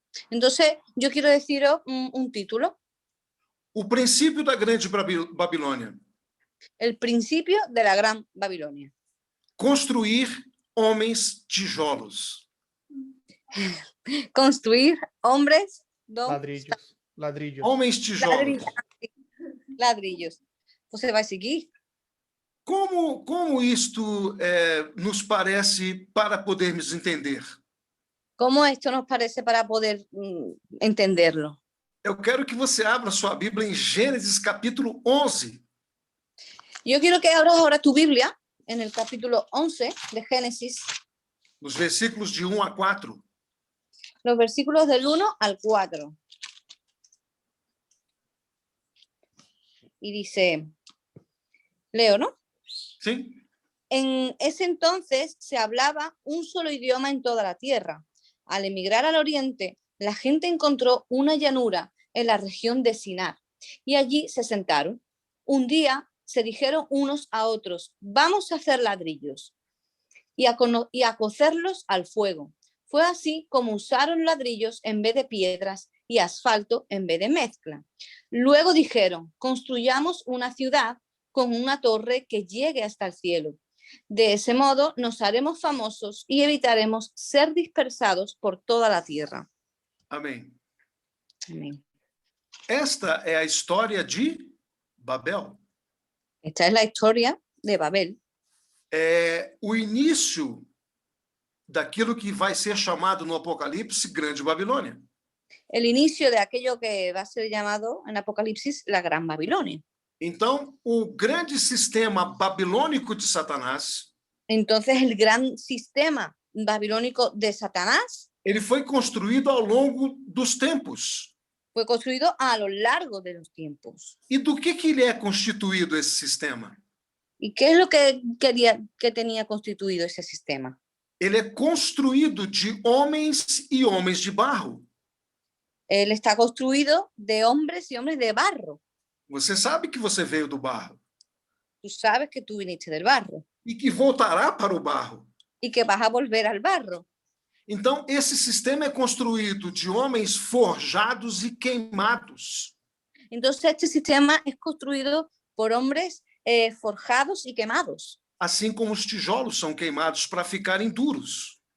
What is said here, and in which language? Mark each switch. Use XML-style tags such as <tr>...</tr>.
<es>Entonces, yo quiero deciros un título,</es> <pt>O princípio da Grande Babilônia.</pt> <es>el principio de la Gran Babilonia.</es> <pt>Construir homens tijolos.</pt> <es>Construir hombres, Ladrillos.</es> <pt>Homens tijolos.</pt> <es>ladrillos.</es> <pt>Você vai seguir? Como isto nos parece para podermos entender?</pt> <es>¿Cómo esto nos parece para poder entenderlo?</es> <pt>Eu quero que você abra sua Bíblia em Gênesis capítulo 11.</pt> <es>Yo quiero que abras ahora tu Biblia en el capítulo 11 de Génesis,</es> <pt>Nos versículos de 1 a 4.</pt> <es>los versículos del 1 al 4. Y dice, leo, ¿no?</es> <pt>Sim?</pt> <es>En ese entonces se hablaba un solo idioma en toda la tierra. Al emigrar al oriente, la gente encontró una llanura en la región de Sinar y allí se sentaron. Un día se dijeron unos a otros, vamos a hacer ladrillos y a cocerlos al fuego. Fue así como usaron ladrillos en vez de piedras y asfalto en vez de mezcla. Luego dijeron, construyamos una ciudad con una torre que llegue hasta el cielo. De ese modo nos haremos famosos y evitaremos ser dispersados por toda la tierra.</es> <pt>Amém.</pt> <es>Amén.</es> <pt>Esta é a história de Babel.</pt> <es>Esta es la historia de Babel.</es> <pt>É o início daquilo que vai ser chamado no Apocalipse Grande Babilônia.</pt> <es>El inicio de aquello que va a ser llamado en Apocalipsis la Gran Babilonia.</es> <pt>Então, o grande sistema babilônico de Satanás,</pt> <es>Entonces el gran sistema babilónico de Satanás</es> <pt>ele foi construído ao longo dos tempos.</pt> <es>fue construido a lo largo de los tiempos.</es> <pt>E do que ele é constituído, esse sistema?</pt> <es>¿Y qué es lo que tenía constituido ese sistema?</es> <pt>Ele é construído de homens e homens de barro.</pt> <es>Él está construido de hombres y hombres de barro.</es> <pt>Você sabe que você veio do barro</pt> <es>Tú sabes que tú viniste del barro</es> <pt>e que voltará para o barro.</pt> <es>y que vas a volver al barro.</es> <pt>Então, esse sistema é construído de homens forjados e queimados.</pt> <es>Entonces este sistema es construido por hombres forjados y quemados,</es> <pt>Assim como os tijolos são queimados para ficarem duros.</pt>